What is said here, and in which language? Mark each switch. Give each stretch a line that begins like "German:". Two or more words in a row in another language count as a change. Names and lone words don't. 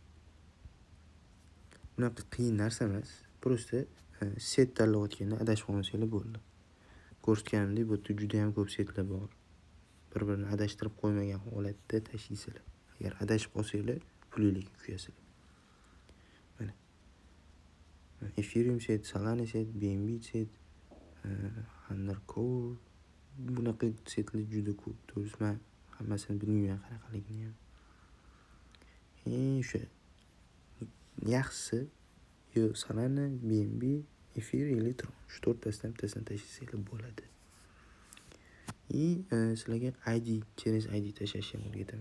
Uzbek: Bunaqa qiyin narsa emas. Просто set tanlayotganda adashib qolmasanglar bo'ldi. Ko'rsatganimdek bu yerda juda ham ko'p setlar bor. Bir-birini adashtirib qo'ymagan holatda tashlaysizlar. Agar adashib qolsanglar, pulinglarga kuyasizlar. Mana. Ethereum set, Solana set, BNB set, Undercover bunaqa setlar juda ko'p. To'g'risi men hammasini bilmayman qanaqaligini ham. O'sha yaxshisi yo Solana, BNB, Ethereum, Electron. Shu to'rttasidan bittasini tashlasanglar bo'ladi. Sizlarga ID, через ID tashlashni ham o'rgataman.